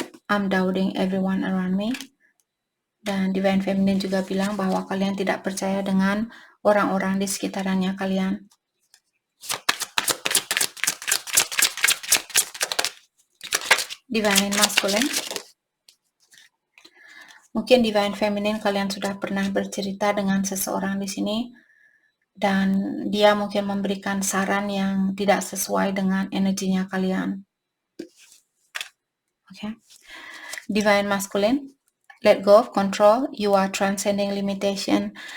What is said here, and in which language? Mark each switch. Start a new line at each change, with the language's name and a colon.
English: I'm doubting everyone around me.
Indonesian: Dan Divine Feminine juga bilang bahwa kalian tidak percaya dengan orang-orang di sekitarannya kalian.
English: Divine Masculine.
Indonesian: Mungkin Divine Feminine kalian sudah pernah bercerita dengan seseorang di sini dan dia mungkin memberikan saran yang tidak sesuai dengan energinya kalian.
English: Okay. Divine Masculine. Let go of control, you are transcending limitation.